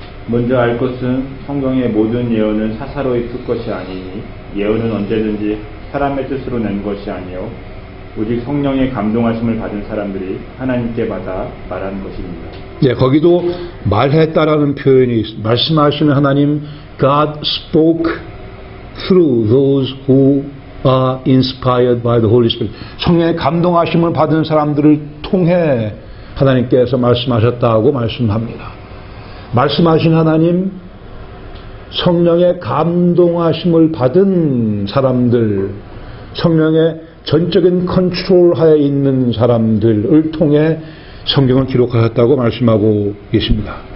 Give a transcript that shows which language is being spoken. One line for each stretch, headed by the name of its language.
Korean: 먼저 알 것은 성경의 모든 예언은 사사로이 쓸 것이 아니니 예언은 언제든지 사람의 뜻으로 낸 것이 아니요 오직 성령의 감동하심을 받은 사람들이 하나님께 받아 말하는 것입니다. 네, 거기도 말했다라는 표현이 있습니다. 말씀하시는 하나님,
English: God spoke through those who are inspired by the Holy Spirit.
Korean: 성령의 감동하심을 받은 사람들을 통해 하나님께서 말씀하셨다고 말씀합니다. 말씀하신 하나님, 성령의 감동하심을 받은 사람들, 성령의 전적인 컨트롤하에 있는 사람들을 통해 성경을 기록하셨다고 말씀하고 있습니다.